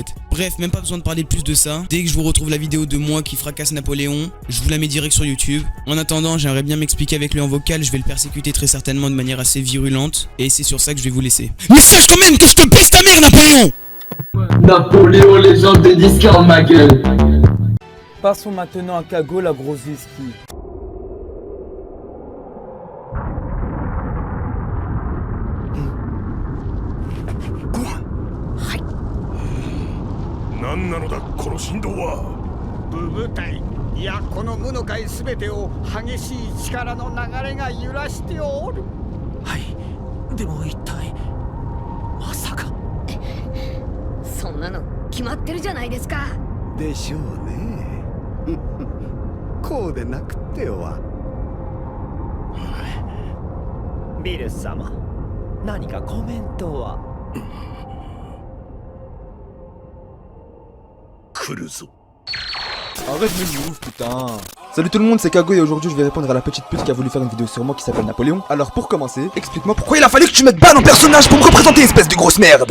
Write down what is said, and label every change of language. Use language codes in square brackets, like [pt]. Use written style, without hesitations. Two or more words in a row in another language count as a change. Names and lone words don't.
[fr] Bref, même pas besoin de parler plus de ça. Dès que je vous retrouve la vidéo de moi qui fracasse Napoléon, je vous la mets direct sur YouTube. En attendant, j'aimerais bien m'expliquer avec lui en vocal, je vais le persécuter très certainement de manière assez virulente. Et c'est sur ça que je vais vous laisser. Mais sache quand même que je te pèse ta mère Napoléon! Napoléon, légende de Discord, ma gueule. Passons maintenant à Kago, la grosse whisky. [ja] 何なのだこの振動は。部部隊、いやこの無の界すべてを激しい力の流れが揺らしておる。はい、でも一体まさか。そんなの決まってるじゃないですか。でしょうね。こうでなくては。ビルス様、何かコメントは。 [fr] Arrête de me ouf, putain. Salut tout le monde, c'est Kago et aujourd'hui je vais répondre à la petite pute qui a voulu faire une vidéo sur moi qui s'appelle Napoléon. Alors pour commencer, explique-moi pourquoi il a fallu que tu mettes ban en personnage pour me représenter, espèce de grosse merde.